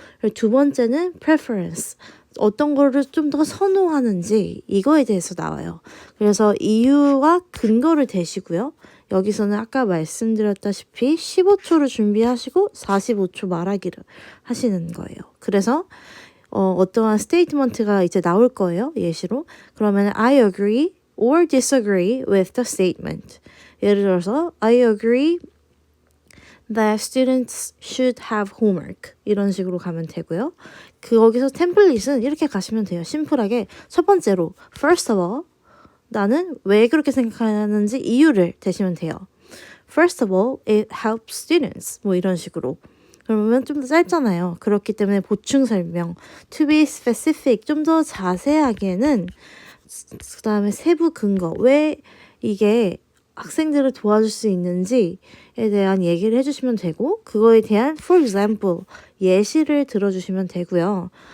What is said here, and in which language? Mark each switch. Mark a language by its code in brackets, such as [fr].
[ko] 그리고 두 번째는 preference, 어떤 거를 좀 더 선호하는지 이거에 대해서 나와요. 그래서 이유와 근거를 대시고요. 여기서는 아까 말씀드렸다시피 15초를 준비하시고 45초 말하기를 하시는 거예요. 그래서 어떠한 스테이트먼트가 이제 나올 거예요. 예시로. 그러면 [en] I agree or disagree with the statement. [ko] 예를 들어서 [en] I agree that students should have homework. [ko] 이런 식으로 가면 되고요. 거기서 템플릿은 이렇게 가시면 돼요. 심플하게. 첫 번째로 [en] first of all [ko] 나는 왜 그렇게 생각하는지 이유를 대시면 돼요. [en] First of all, it helps students. [ko] 뭐 이런 식으로. 그러면 좀 더 짧잖아요. 그렇기 때문에 보충 설명, [en] to be specific, [ko] 좀 더 자세하게는 그 다음에 세부 근거, 왜 이게 학생들을 도와줄 수 있는지에 대한 얘기를 해주시면 되고 그거에 대한 [en] for example, [ko] 예시를 들어주시면 되고요.